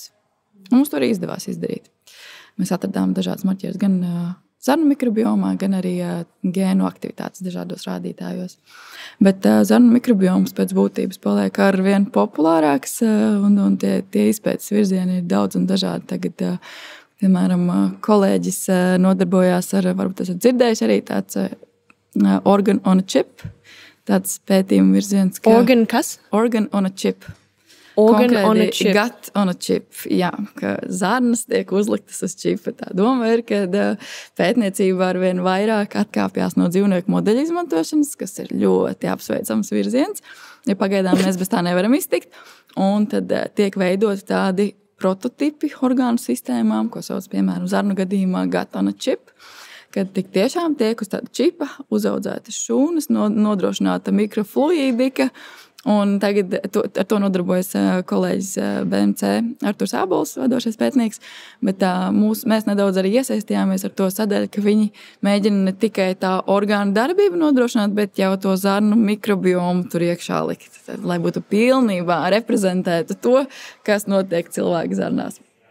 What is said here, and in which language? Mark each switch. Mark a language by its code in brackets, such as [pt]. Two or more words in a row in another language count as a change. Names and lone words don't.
[lv] Un mums to arī izdevās izdarīt. Mēs atradām dažādas marķierus gan zarnu mikrobiomā, gan arī gēnu aktivitātes dažādos rādītājos. Bet zarnu mikrobioms pēc būtības paliek ar vien populārāks, un tie izpētes virzieni ir daudz un dažādi. Tagad, piemēram, kolēģis nodarbojās ar, varbūt esat dzirdējuši arī tāds [en] organ on a chip, [lv] tāds pētījuma virziens. Organ kas? [en] Organ on a chip. Organ on a chip. Gut on a chip, [lv] jā, ka zarnas tiek uzliktas uz čipa. Tā doma ir, ka pētniecība ar vien vairāk atkāpjās no dzīvnieku modeļu izmantošanas, kas ir ļoti apsveicams virziens, ja pagaidām mēs bez tā nevaram iztikt. Un tad tiek veidoti tādi prototipi orgānu sistēmām, ko sauc, piemēram, zarnu gadījumā [en] gut on a chip, [lv] kad tik tiešām tiek uz tāda čipa uzaudzētas šūnas, nodrošināta mikrofluīdika. Un tagad ar to nodarbojas kolēģis BMC Arturs Ābols, vadošais pētnieks, bet mēs nedaudz arī iesaistījāmies ar to sadaļu, ka viņi mēģina ne tikai tā orgānu darbību nodrošināt, bet jau to zarnu mikrobiomu tur iekšā likt, lai būtu pilnībā reprezentētu to, kas notiek cilvēku zarnās.